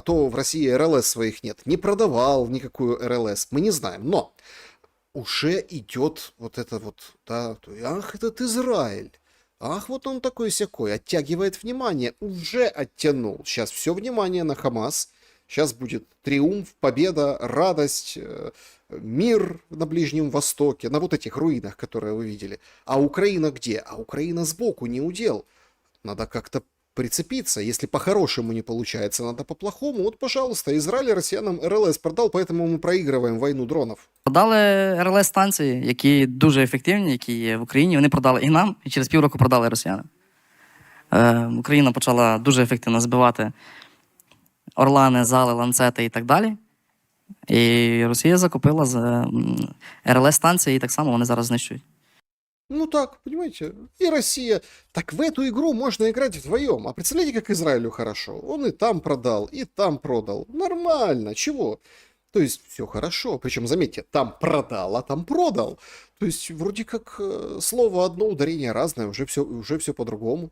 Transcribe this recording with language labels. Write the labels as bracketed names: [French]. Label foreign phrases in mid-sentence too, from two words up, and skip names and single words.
[Russian] то в России РЛС своих нет, не продавал никакую РЛС, мы не знаем, но уже идет вот это вот, да, ах, этот Израиль, ах, вот он такой-сякой, оттягивает внимание, уже оттянул, сейчас все внимание на Хамас, сейчас будет триумф, победа, радость, мир на Ближнем Востоке, на вот этих руинах, которые вы видели. А Украина где? А Украина сбоку, не удел. Надо как-то прицепиться. Если по-хорошему не получается, надо по-плохому. Вот, пожалуйста, Израиль россиянам РЛС продал, поэтому мы проигрываем войну дронов. [Ukrainian] Продали РЛС-станції, які дуже ефективні, які є в Україні. Вони продали і нам, і через півроку продали росіянам. Україна почала дуже ефективно збивати Орлани, Зали, Ланцети і так далі. І Росія закупила РЛС-станції, і так само вони зараз знищують. [Russian] Ну так, понимаете, и Россия. Так в эту игру можно играть вдвоем. А представляете, как Израилю хорошо? Он и там продал, и там продал. Нормально, чего? То есть все хорошо. Причем, заметьте, там продал, а там продал. То есть вроде как слово одно, ударение разное, уже все по-другому.